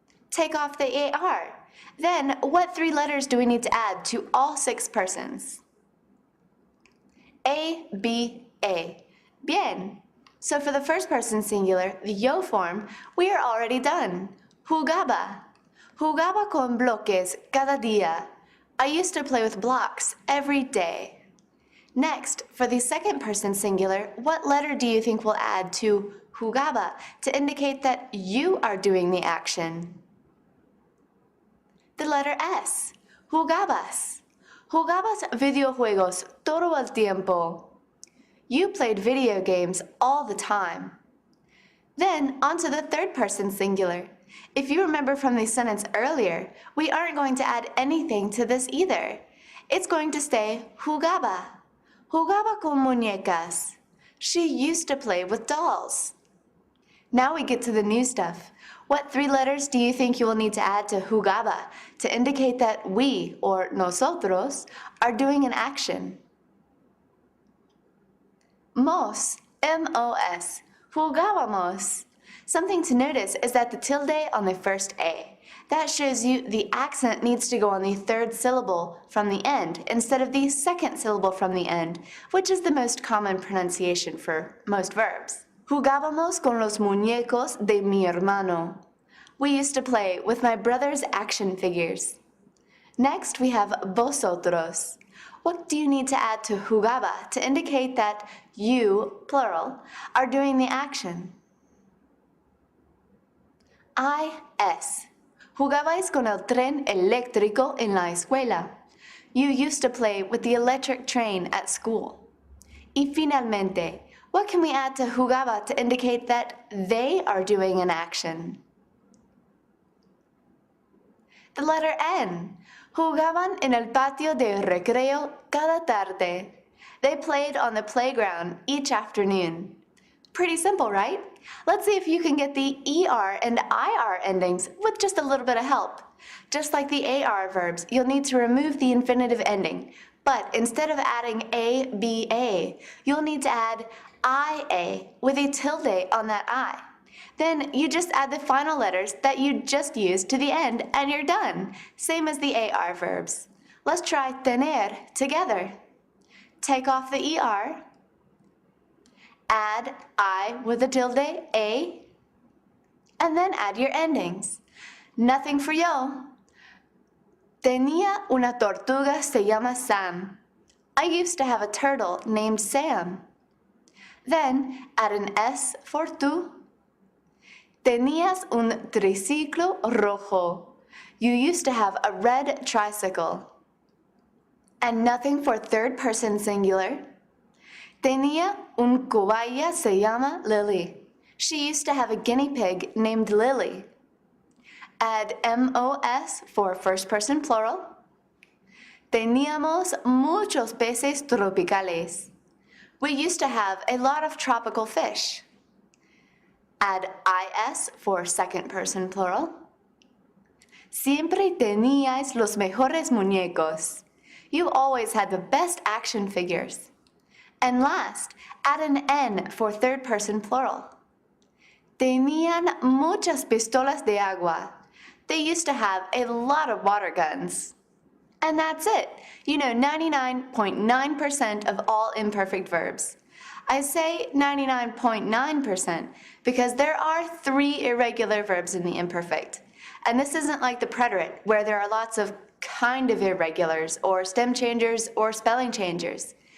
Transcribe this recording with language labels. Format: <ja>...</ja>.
<en>Take off the AR. Then, what 3 letters do we need to add to all 6 persons? A, B, A. Bien. So for the first person singular, the yo form, we are already done.</en> <es>Jugaba. Jugaba con bloques cada día.</es> <en>I used to play with blocks every day. Next, for the second person singular, what letter do you think we'll add to jugaba to indicate that you are doing the action. The letter S, jugabas.</en> <es>Jugabas videojuegos todo el tiempo.</es> <en>You played video games all the time. Then, on to the third person singular. If you remember from the sentence earlier, we aren't going to add anything to this either. It's going to stay jugaba.</en> <es>Jugaba con muñecas.</es> <en>She used to play with dolls. Now we get to the new stuff. What 3 letters do you think you will need to add to jugaba to indicate that we, or nosotros, are doing an action?</en> <es>Mos, M-O-S, jugábamos.</es> <en>Something to notice is that the tilde on the first A. That shows you the accent needs to go on the 3rd syllable from the end instead of the 2nd syllable from the end, which is the most common pronunciation for most verbs.</en> <es>Jugábamos con los muñecos de mi hermano.</es> <en>We used to play with my brother's action figures. Next, we have vosotros. What do you need to add to jugaba to indicate that you, plural, are doing the action? I-S.</en> <es>Jugabais con el tren eléctrico en la escuela.</es> <en>You used to play with the electric train at school.</en> <es>Y finalmente,</es> <en>what can we add to jugaba to indicate that they are doing an action? The letter N.</en> <es>Jugaban en el patio de recreo cada tarde.</es> <en>They played on the playground each afternoon. Pretty simple, right? Let's see if you can get the ER and IR endings with just a little bit of help. Just like the AR verbs, you'll need to remove the infinitive ending. But instead of adding A-B-A, you'll need to add I-A with a tilde on that I. Then you just add the final letters that you just used to the end and you're done. Same as the AR verbs. Let's try tener together. Take off the ER. Add I with a tilde, A, and then add your endings. Nothing for yo.</en> <es>Tenía una tortuga se llama Sam.</es> <en>I used to have a turtle named Sam. Then add an S for tú.</en> <es>Tenías un triciclo rojo.</es> <en>You used to have a red tricycle. And nothing for third person singular.</en> <es>Tenía un cobaya se llama Lily.</es> <en>She used to have a guinea pig named Lily. Add MOS for first person plural.</en> <es>Teníamos muchos peces tropicales.</es> <en>We used to have a lot of tropical fish. Add IS for second person plural.</en> <es>Siempre teníais los mejores muñecos.</es> <en>You always had the best action figures. And last, add an N for third person plural.</en> <es>Tenían muchas pistolas de agua.</es> <en>They used to have a lot of water guns. And that's it. You know 99.9% of all imperfect verbs. I say 99.9% because there are 3 irregular verbs in the imperfect. And this isn't like the preterite, where there are lots of kind of irregulars, or stem changers, or spelling changers.</en>